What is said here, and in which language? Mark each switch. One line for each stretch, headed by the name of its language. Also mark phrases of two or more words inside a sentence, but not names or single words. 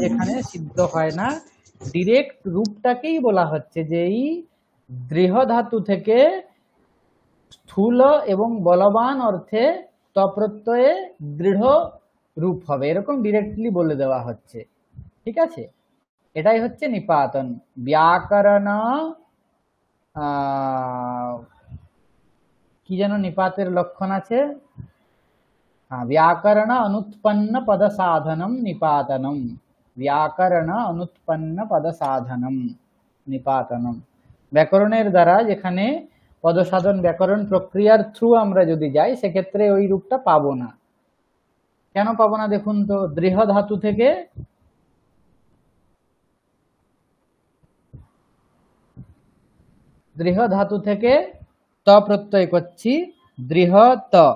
Bangla: যেখানে সিদ্ধ হয় না, ডিরেক্ট রূপটাকেই বলা হচ্ছে যে এই দৃঢ় ধাতু থেকে স্থূল এবং বলবান অর্থে তপ্রত্যয়ে দৃঢ় রূপ হবে, এরকম ডিরেক্টলি বলে দেওয়া হচ্ছে। ঠিক আছে, এটাই হচ্ছে নিপাতন। ব্যাকরণ কি যেন নিপাতের লক্ষণ আছে?
Sanskrit: व्याकरण अनुत्पन्न पद साधनम निपातनम, व्याकरण अनुत्पन्न पद साधनम निपातनम।
Bangla: ব্যাকরণের দ্বারা যেখানে পদসাধন ব্যাকরণ প্রক্রিয়ার থ্রু আমরা যদি যাই সেক্ষেত্রে ওই রূপটা পাবো না। কেন পাবো না দেখুন তো, দৃঢ় ধাতু থেকে ত প্রত্যয় করছি, দৃঢ়ত।